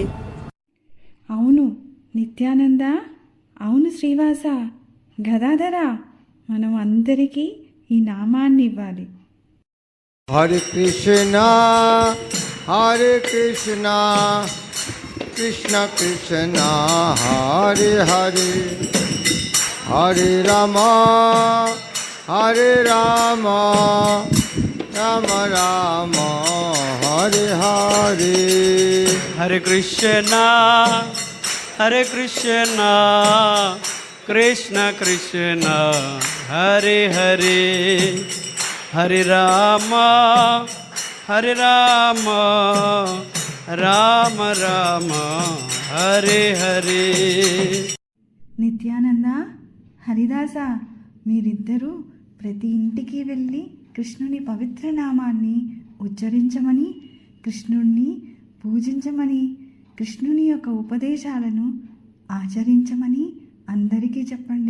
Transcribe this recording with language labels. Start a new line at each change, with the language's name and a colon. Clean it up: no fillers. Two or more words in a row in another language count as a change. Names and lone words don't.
Telugu: అవును నిత్యానంద, అవును శ్రీవాస, గదాధర, మనం అందరికీ ఈ నామాన్ని ఇవ్వాలి.
Sanskrit: హరే కృష్ణ హరే కృష్ణ కృష్ణ కృష్ణ హరే హరే హరే రామ హరే రామ రామ రామ హరే హరే. హరే కృష్ణ హరే కృష్ణ కృష్ణ కృష్ణ హరే హరే హరే రామ హరే రామ రామ రామ హరే హరే.
Telugu: నిత్యానంద, హరిదాస, మీరిద్దరూ ప్రతి ఇంటికి వెళ్ళి కృష్ణుని పవిత్ర నామాన్ని ఉచ్చరించమని, కృష్ణుణ్ణి పూజించమని, కృష్ణుని యొక్క ఉపదేశాలను ఆచరించమని అందరికీ చెప్పండి.